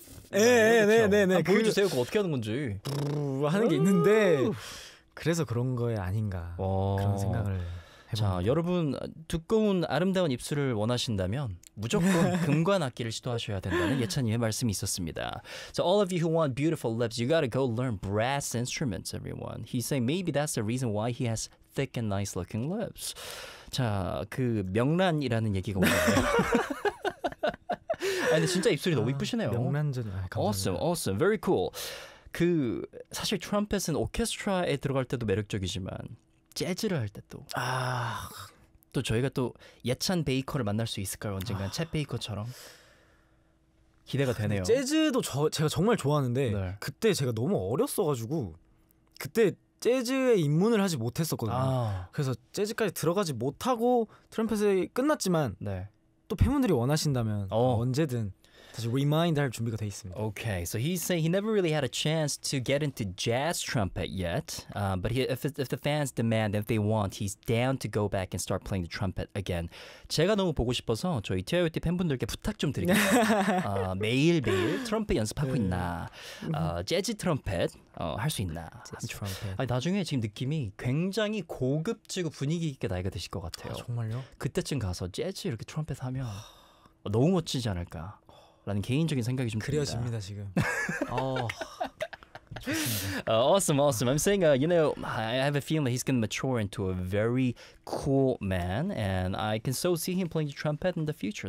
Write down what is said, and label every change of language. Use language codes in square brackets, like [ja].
[ko] 네네네네 아, 보여주세요 그 어떻게 하는 건지 하는 게 있는데 그래서 그런 거에 아닌가 그런 생각을 해봅니다. 자 여러분 두꺼운 아름다운 입술을 원하신다면 무조건 금관악기를 시도하셔야 된다는 예찬님의 말씀이 있었습니다. [en] So all of you who want beautiful lips, you gotta go learn brass instruments, everyone. He's saying maybe that's the reason why he has thick and nice looking lips. [ko] 자, 그 명란이라는 얘기가 오네요. 아니 근데 진짜 입술이 너무 이쁘시네요. 명란전이 감사합니다. [en] Awesome, awesome, very cool. [ko] 그 사실 트럼펫은 오케스트라에 들어갈 때도 매력적이지만 재즈를 할 때 또 아, 또 저희가 또 예찬 베이커를 만날 수 있을까요? 언젠간 챗 베이커처럼 기대가 되네요. 재즈도 제가 정말 좋아하는데 네. 그때 제가 너무 어렸어가지고 그때 재즈에 입문을 하지 못했었거든요. 아. 그래서 재즈까지 들어가지 못하고 트럼펫이 끝났지만 네. 또 팬분들이 원하신다면 어. 언제든 다시 리마인드 할 준비가 돼 있습니다. [en] Okay, so he's saying he never really had a chance to get into jazz trumpet yet. But he, if the fans demand, if they want, he's down to go back and start playing the trumpet again. [ko] 제가 너무 보고 싶어서 저희 TIOT 팬분들께 부탁 좀 드릴게요. 매일매일 트럼펫 연습하고 네. 있나? 재즈 트럼펫 할 수 있나? 재즈 트럼펫. 아니, 나중에 지금 느낌이 굉장히 고급지고 분위기 있게 나이가 드실 것 같아요. 아, 정말요? 그때쯤 가서 재즈 이렇게 트럼펫 하면 너무 멋지지 않을까? 라는 개인적인 생각이 좀 그려집니다 듭니다. 지금. 좋습니다. [en] Awesome, awesome. I'm saying, you know, I have a feeling that he's going to mature into a very cool man, and I can so see him playing the trumpet in the future.